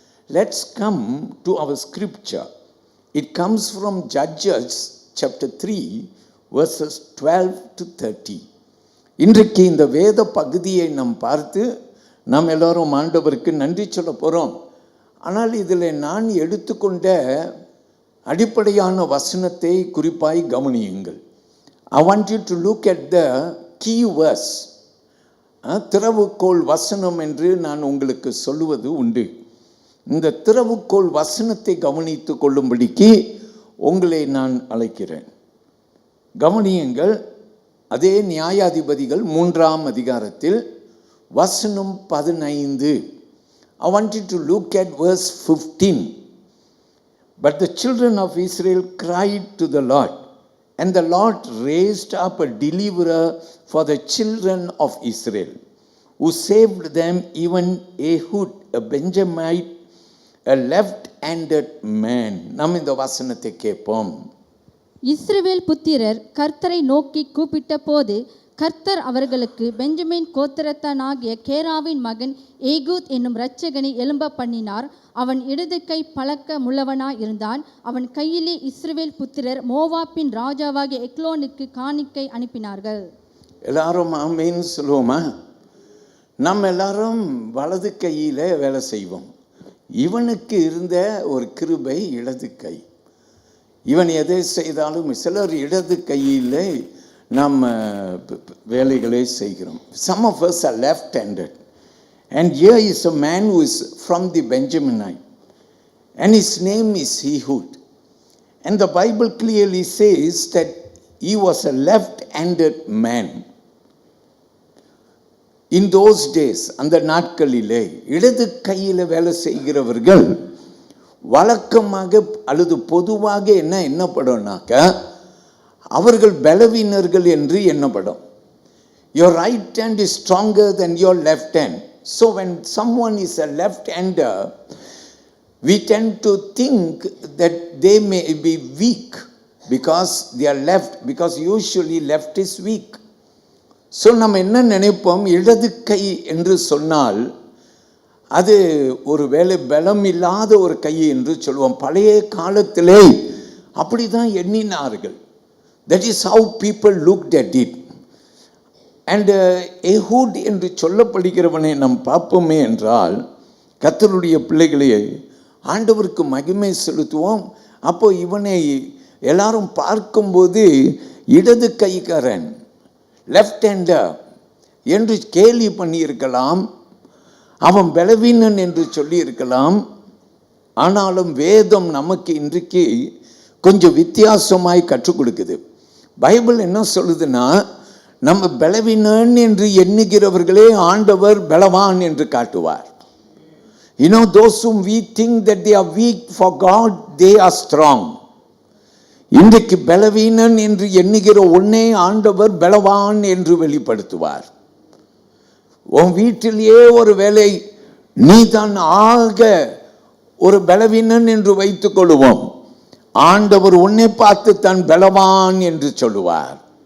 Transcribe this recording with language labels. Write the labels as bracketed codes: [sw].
[en] Let's come to our scripture. It comes from Judges chapter 3 verses 12 to 30. [ta] இன்றைக்கு இந்த வேத பகுதியை நாம் பார்த்து நாம் எல்லோரும் ஆண்டவருக்கு நன்றி சொல்ல போகிறோம். ஆனால் இதில் நான் எடுத்துக்கொண்ட அடிப்படையான வசனத்தை குறிப்பாய் கவனியுங்கள். [en] I want you to look at the key verse. [ta] திறவுகோல் வசனம் என்று நான் உங்களுக்கு சொல்லுவது உண்டு. இந்த திறவுகோல் வசனத்தை கவனித்து கொள்ளும்படிக்கு உங்களை நான் அழைக்கிறேன். கவனியுங்கள். அதே நியாயாதிபதிகள் 3ஆம் அதிகாரத்தில் வசனம் 15. [en] I want you to look at verse 15. But the children of Israel cried to the Lord, and the Lord raised up a deliverer for the children of Israel, who saved them, even Ehud, a Benjamite, a left-handed man. [ta] நாம் இந்த வசனத்தை கேட்போம். இஸ்ரவேல் புத்திரர் கர்த்தரை நோக்கி கூப்பிட்ட போது கர்த்தர் அவர்களுக்கு பெஞ்சமின் கோத்திரத்தானாகிய கேராவின் மகன் ஏகூத் என்னும் இரட்சகனை எழும்ப பண்ணினார். அவன் இடது கை பழக்க முள்ளவனாய் இருந்தான். அவன் கையிலே இஸ்ரவேல் புத்திரர் மோவாப்பின் ராஜாவாகிய எக்லோனுக்கு காணிக்கை அனுப்பினார்கள். எல்லாரும் ஆமென் சொல்லுவோமா? நம்ம எல்லாரும் வலது கையில வேலை செய்வோம். இவனுக்கு இருந்த ஒரு கிருபை இடது கை. இவன் எதை செய்தாலும் சிலர் இடது கையில் நாம் வேலைகளை செய்கிறோம். [en] Some of us are left-handed. And here is a man who is from the Benjaminite. And his name is Ehud. And the Bible clearly says that he was a left-handed man. In those days, [ta] அந்த நாட்களிலே இடது கையில் வேலை செய்கிறவர்கள் வழக்கமாக அல்லது பொதுவாக என்னப்படும்னாக்க அவர்கள் பலவீனர்கள் என்று எண்ணப்படும். [en] Your right hand is stronger than your left hand. So when someone is a left-hander, we tend to think that they may be weak because they are left, because usually left is weak. [ta] So நம்ம என்ன நினைப்போம்? இடது கை என்று சொன்னால் அது ஒரு வேலை பலம் இல்லாத ஒரு கை என்று சொல்லுவோம். பழைய காலத்திலே அப்படி தான் எண்ணினார்கள். [en] That is how people looked at it. [ta] And Ehud என்று சொல்லப்படுகிறவனை நாம் பார்ப்போமே என்றால், கர்த்தருடைய பிள்ளைகளே, ஆண்டவருக்கு மகிமை செலுத்துவோம். அப்போ இவனை எல்லாரும் பார்க்கும்போது இடது கைக்காரன், லெஃப்ட் ஹேண்டர் என்று கேலி பண்ணியிருக்கலாம். அவன் பலவீனன் என்று சொல்லி இருக்கலாம். ஆனாலும் வேதம் நமக்கு இன்றைக்கு கொஞ்சம் வித்தியாசமாய் கற்றுக் கொடுக்குது. பைபிள் என்ன சொல்லுதுன்னா, நம்ம பலவீனன் என்று எண்ணுகிறவர்களே ஆண்டவர் பலவான் என்று காட்டுவார். [en] You know, those whom we think that they are weak for God, they are strong. [ta] இன்றைக்கு பலவீனன் என்று எண்ணுகிற ஒன்னே ஆண்டவர் பலவான் என்று வெளிப்படுத்துவார். உன் வீட்டிலேயே ஒரு வேலை நீ தான் ஆக ஒரு பலவீனன் என்று வைத்துக் கொள்வோம். ஆண்டவர் உன்னை பார்த்து தான் பலவான் என்று சொல்லுவார்.